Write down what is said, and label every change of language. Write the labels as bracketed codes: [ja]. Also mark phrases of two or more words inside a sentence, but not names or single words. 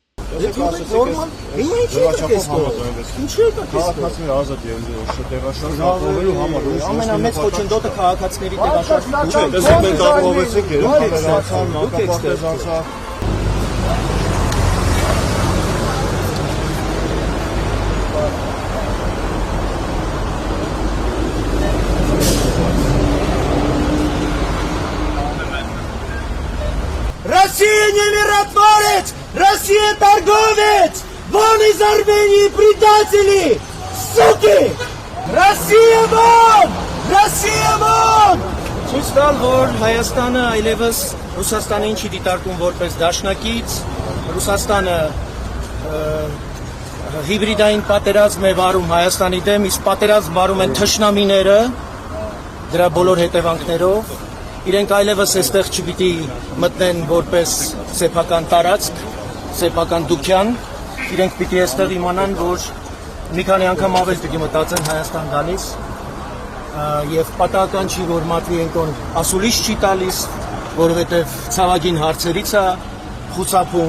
[hy] Նորմալ, հիմա ինչի եք քաղաքացիները ազատ են տեղաշարժվելու համար։ Ամենամեծ խոչընդոտը քաղաքացիների տեղաշարժվելն է։ Դες մենք ապահովեցինք մանկապարտեզանցա։ [ru] Россия не миротворец! Россия торговец! Вон из Армении предатели! Суки! Россия вон! Россия вон! [hy] Ցույց տալ, որ Հայաստանը այլևս Ռուսաստանին չի դիտարկում որպես դաշնակից, Ռուսաստանը հիբրիդային պատերազմ է վարում Հայաստանի դեմ, իսկ պատերազմ վարում են թշնամիները դրա բոլոր հետևանքներով։ Իրենք այլևս այստեղ չպիտի մտնեն որպես սեփական տարածք, սեփական դուքյան, իրենք պիտի այստեղ իմանան, որ մի քանի անգամ ավել պիտի մտածեն Հայաստան գալիս եւ պատահական չի, որ Մատվիենկոն ասուլիս չի տալիս, որովհետեւ ցավագին հարցերից է խուսափում։